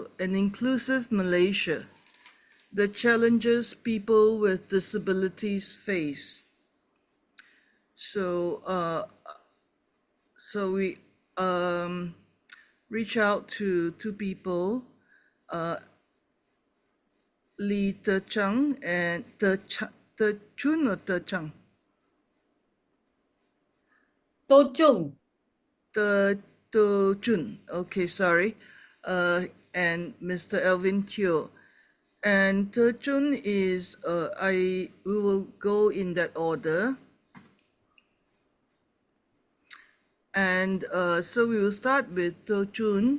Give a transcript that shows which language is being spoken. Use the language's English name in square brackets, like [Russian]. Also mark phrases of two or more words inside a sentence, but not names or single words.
[English] An Inclusive Malaysia: The Challenges People with Disabilities Face. So we reach out to two people, Lye Tuck-Po and Tur Chung or Tur Chung? Tur Chung. Tur Chung. Okay, sorry. And Mr. Alvin Teoh. And Tur Chung is we will go in that order. And so we will start with Tur Chung.